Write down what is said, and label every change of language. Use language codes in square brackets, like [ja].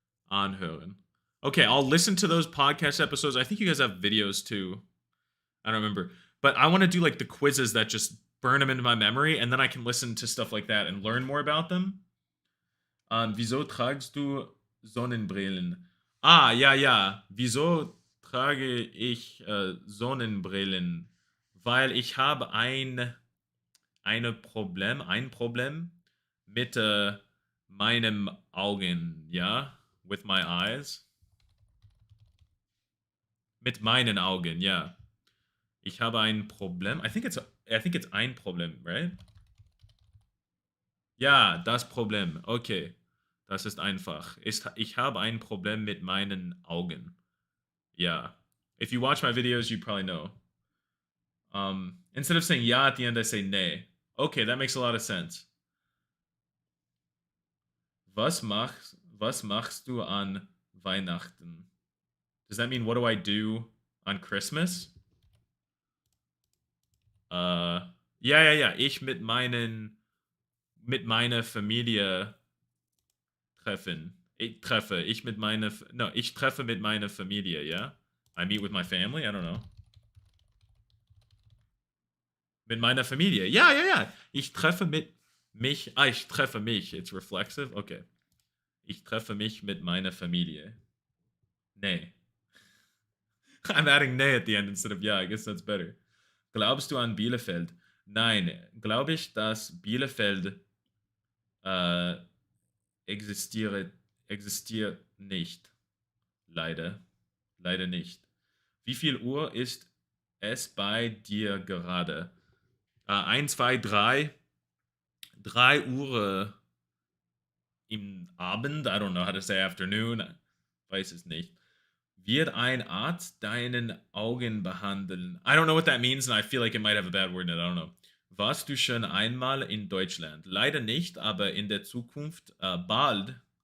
[de] Anhören. [en] Okay, I'll listen to those podcast episodes. I think you guys have videos too. I don't remember. But I want to do like the quizzes that just burn them into my memory, and then I can listen to stuff like that and learn more about them. [de] Wieso tragst du Sonnenbrillen? Ja. Wieso trage ich Sonnenbrillen? Weil ich habe ein Problem mit meinem Augen, ja? [en] With my eyes. [de] Mit meinen Augen, ja. Ich habe ein Problem. [en] I think it's [de] ein Problem, [en] right? [de] Ja, das Problem. Okay. Das ist einfach. Ich habe ein Problem mit meinen Augen. [en] Yeah. If you watch my videos, you probably know. Instead of saying ja at the end, I say nee. Okay, that makes a lot of sense. [de] Was machst du an Weihnachten? [en] Does that mean what do I do on Christmas? [de] Ja. Ich mit meiner Familie treffen. Ich mit meiner... [en] No, [de] ich treffe mit meiner Familie, [en] yeah? I meet with my family? I don't know. [de] Mit meiner Familie. Ja, ja, ja. Ich treffe mit mich... Ah, ich treffe mich. [en] It's reflexive? Okay. [de] Ich treffe mich mit meiner Familie. Nee. [en] I'm adding nee at the end instead of yeah. I guess that's better. [de] Glaubst du an Bielefeld? Nein. Glaube ich, dass Bielefeld äh, existiert nicht. Leider. Leider nicht. Wie viel Uhr ist es bei dir gerade? 1, 2, 3. 3 Uhr im Abend. [en] I don't know how to say afternoon. [de] Weiß es nicht. Wird ein Arzt deinen Augen behandeln? [en] I don't know what that means and I feel like it might have a bad word in it. I don't know. [de] Warst du schon einmal in Deutschland? Leider nicht, aber in der Zukunft bald.